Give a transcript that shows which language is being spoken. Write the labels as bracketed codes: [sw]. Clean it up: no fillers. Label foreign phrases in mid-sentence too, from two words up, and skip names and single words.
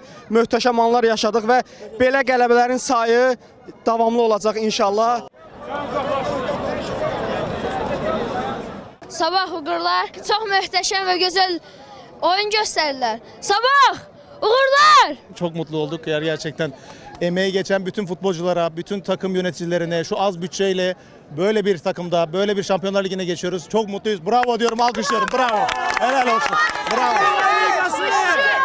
[az] Möhtəşəm anlar yaşadıq və belə qələbələrin sayı davamlı olacaq inşallah. Sabah uğurlar, çox möhtəşəm və gözəl oyun göstərdilər. Sabah uğurlar! [tr] Çok mutlu olduk. Gerçekten emeği geçen bütün futbolculara, bütün takım yöneticilerine şu az bütçeyle böyle bir takımda, böyle bir Şampiyonlar Ligi'ne geçiyoruz. Çok mutluyuz. Bravo diyorum, alkışlıyorum. Bravo. Helal olsun. Bravo.